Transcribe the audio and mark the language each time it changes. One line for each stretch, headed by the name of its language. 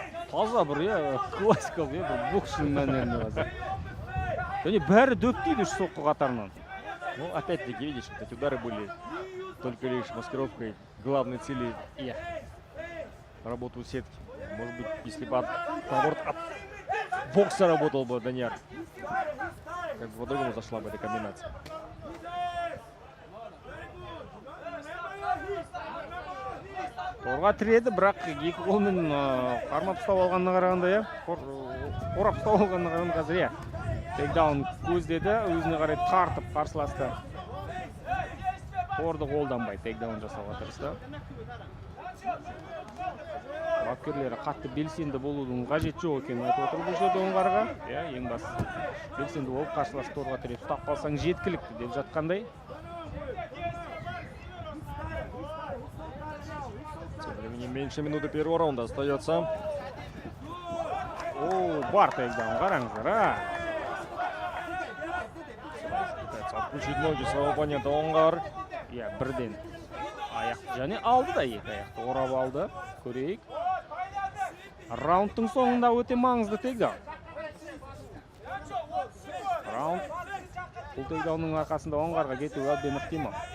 Kazakh: Таза бір, классикалық, бір боксшының мәнеріне қазір. Және бәрі дөптейді үш соққы қатарынан.
Russian: Ну, опять-таки, видишь, эти удары были только лишь маскировкой главной цели работы сетки. Может быть, если бы наоборот от бокса работал бы Данияр, как бы по-другому зашла бы эта комбинация.
Kazakh: Торға тіреді, бірақ екі қолмен қармап ұстап алғанына қарағанда, иә, қорап ұстап алғанына қарағанда қазір, иә, тейкдаун көздеді, өзіне қарай тартып қарсыласты. Торды қолданбай тейкдаун жасауға тырысты. Бапкерлері қатты белсенді болудың қажет жоқ екенін айтып отыр бұл жерде оңғарға. Иә, ең бастысы белсенді болып қарсылас торға тіреп ұстап қалсаң жеткілікті деп жатқандай.
Russian: Тем временем меньше минуты первого раунда остается.
Kazakh: О, бар тейкдаун, қараңыздар, а!
Russian: Пытается отключить ноги своего оппонента Оңғар.
Kazakh: Иә, бірден аяқ және алды да екі аяқты орап алды. Көрейік. Раундтың соңында өте маңызды тейкдаун. Раунд бұл тейкдаунның арқасында Оңғарға кетуі әбден ықтимал.